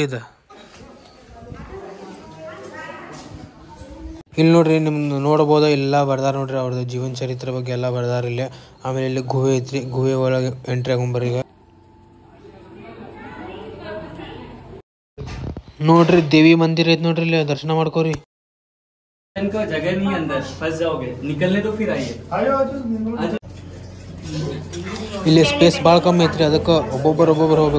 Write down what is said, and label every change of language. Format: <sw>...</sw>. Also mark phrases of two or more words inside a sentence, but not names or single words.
<kn>ಇದು ಇಲ್ಲಿ ನೋಡ್ರಿ, ನಿಮ್ದು ನೋಡ್ಬೋದ ಎಲ್ಲ ಬರ್ದಾರ ನೋಡ್ರಿ. ಅವ್ರದ್ದು ಜೀವನ ಚರಿತ್ರೆ ಬಗ್ಗೆ ಎಲ್ಲ ಬರ್ದಾರ ಇಲ್ಲಿ. ಆಮೇಲೆ ಇಲ್ಲಿ ಗುಹೆ ಐತ್ರಿ. ಗುಹೆ ಒಳಗೆ ಎಂಟ್ರಿ ಆಗೊಂಬರ್ರಿ. ಈಗ ನೋಡ್ರಿ ದೇವಿ ಮಂದಿರ ಐತ್ ನೋಡ್ರಿ. ಇಲ್ಲಿ ದರ್ಶನ ಮಾಡ್ಕೋರಿ.</kn> <hi>जगह नहीं अंदर फंस जाओगे, निकलने तो फिर आइए।</hi> <kn>ಇಲ್ಲಿ ಸ್ಪೇಸ್ ಭಾಳ ಕಮ್ಮಿ ಐತ್ರಿ. ಅದಕ್ಕೆ ಒಬ್ಬೊಬ್ಬರು ಹೋಗ್ಬೇಕು.</kn>